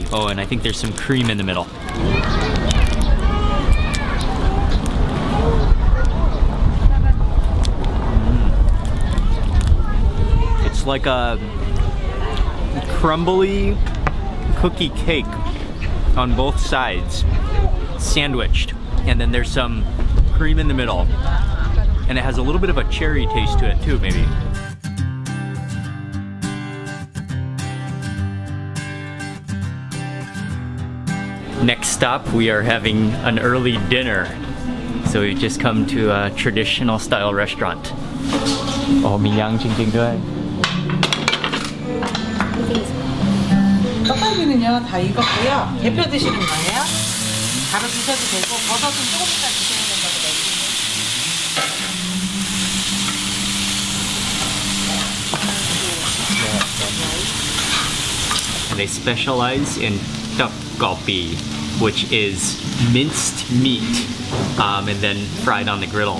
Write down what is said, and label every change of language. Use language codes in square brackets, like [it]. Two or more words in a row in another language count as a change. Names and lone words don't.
[en] Oh, and I think there's some cream in the middle. It's like a crumbly cookie cake on both sides, sandwiched, and then there's some cream in the middle, and it has a little bit of a cherry taste to it too, maybe. Next stop, we are having an early dinner. So we've just come to a traditional style restaurant. [th] Oh,มีย่างจริงๆด้วย [ko] 떡갈비는요 다 익었고요. 대표 드시는 거예요? 바로 드셔도 되고 버섯은 조금 이따 드셔야 된다고 [en] And they specialize in tteokgalbi, which is minced meat and then fried on the griddle.